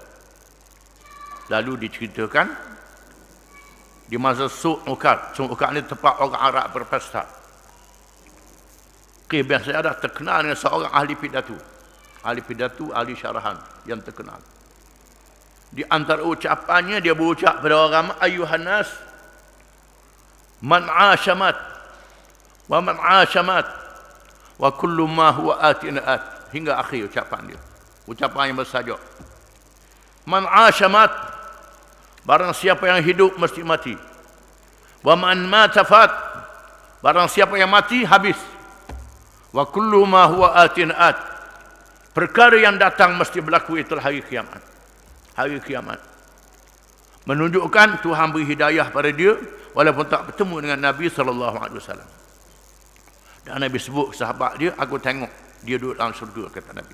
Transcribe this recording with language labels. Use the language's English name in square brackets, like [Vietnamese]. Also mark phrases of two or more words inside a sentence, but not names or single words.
[Malay] Lalu diceritakan di masa Suq Uqad. Suq Uqad ni tempat orang Arab berpesta. Qis bin Sa'idah terkenal dengan seorang ahli pidato. Ahli pidato, ahli syarahan yang terkenal. Di antara ucapannya dia berucap pada orang, [Arabic] أيها الناس من عاش مات ومن عاش مات وكل ما هو آت آت, [Malay] hingga akhir ucapan dia. Ucapan yang bersajuk, [Arabic] من عاش مات, [Malay] barang siapa yang hidup mesti mati. [Arabic] ومن مات فات, [Malay] barang siapa yang mati habis. [Arabic] وكل ما هو آت آت, [Malay] perkara yang datang mesti berlaku, itulah hari kiamat. Hari kiamat menunjukkan Tuhan beri hidayah pada dia, walaupun tak bertemu dengan Nabi SAW. Dan Nabi sebut sahabat dia, aku tengok dia duduk dalam syurga, kata Nabi.